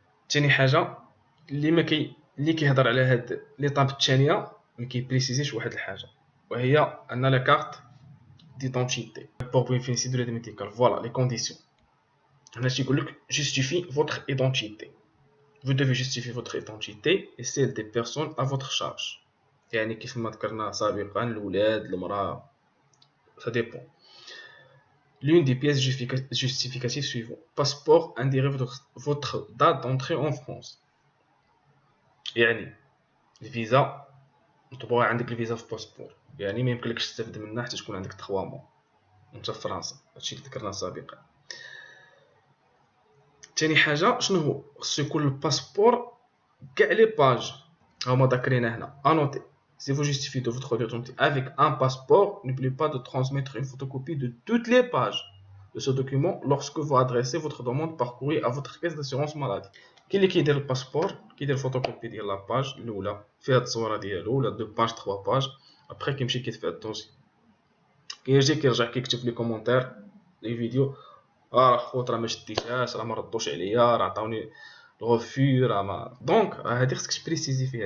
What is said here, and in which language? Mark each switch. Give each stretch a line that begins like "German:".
Arabic: ثاني حاجه اللي كيهضر على هاد ليطاب الثانيه ما كيبريسيزيش واحد الحاجه، وهي ان لا كارت ديدونتيتي
French: pour bénéficier de l'aide médicale. Voilà les conditions.
Arabic: هنا تيقول لك
French: justifie votre identité. Vous devez justifier votre identité et celle des personnes à votre charge.
Arabic: يعني كيف ما ذكرنا سابقا الولاد، المرأة،
French: ça dépend. L'une des pièces justificatives suivantes. Passeport indiquant votre date d'entrée en France.
Arabic: يعني الفيزا مطبوعة عندك الفيزا في باسبور، يعني ما يمكنلكش تستافد منها حتى تكون عندك 3 موا وانت في فرنسا. هادشي اللي ذكرنا سابقا. ثاني حاجة شنو هو؟ خصو يكون الباسبور كاع لي باج هما ذاكرين هنا.
French: انوتي si vous justifiez de votre identité avec un passeport, n'oubliez pas de transmettre une photocopie de toutes les pages. de ce document lorsque vous adressez votre demande par courrier à votre caisse d'assurance maladie.
Arabic: كاين اللي كيدير الباسبور كيدير فوتوكوبي ديال لاباج الاولى فيها التصويره ديالو ولا 2 باج 3 باج، ابخي كيمشي كيدفع الدوسي، كيجي كيرجع كيكتب لي كومونتير لي فيديو، راه خوت راه ما شديتهاش، راه ما ردوش عليا، راه عطاوني الغوفي، راه ما دونك هادي خصك تبريسيزي فيها.